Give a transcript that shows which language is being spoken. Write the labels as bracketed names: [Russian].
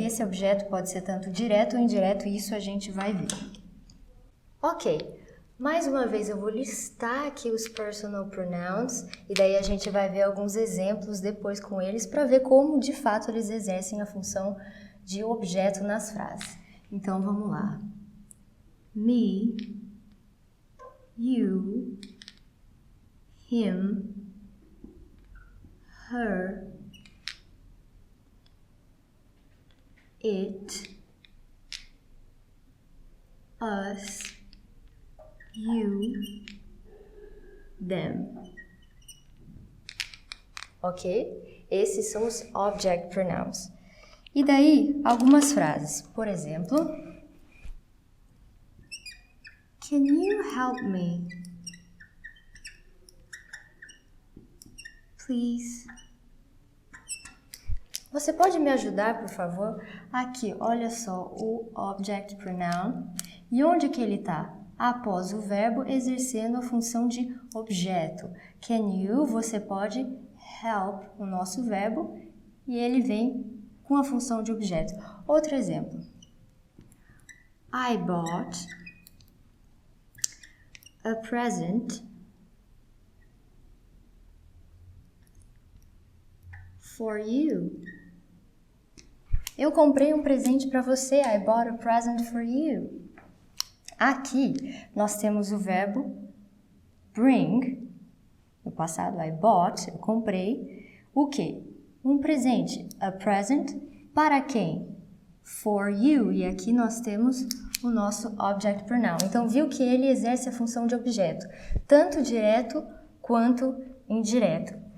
[Portuguese] E esse objeto pode ser tanto direto ou indireto, e isso a gente vai ver. Ok, mais uma vez eu vou listar aqui os personal pronouns, e daí a gente vai ver alguns exemplos depois com eles, para ver como de fato eles exercem a função de objeto nas frases. Então vamos lá. [English] Me, you, him, her, it, us, you, them. [Portuguese] Ok? Esses são os object pronouns. E daí, algumas frases. Por exemplo, [English] can you help me? Please. [Portuguese] Você pode me ajudar, por favor? Aqui, olha só, o object pronoun. E onde que ele está? Após o verbo, exercendo a função de objeto. [English] Can you, [Portuguese] você pode, help, o nosso verbo, e ele vem com a função de objeto. Outro exemplo. [English] I bought a present for you. [Portuguese] Eu comprei um presente para você. [English] I bought a present for you. [Portuguese] Aqui nós temos o verbo bring. No passado, [English] I bought, [Portuguese] eu comprei. O quê? Um presente. [English] A present [Portuguese] para quem? [English] For you. [Portuguese] E aqui nós temos o nosso object pronoun. Então, viu que ele exerce a função de objeto, tanto direto quanto indireto.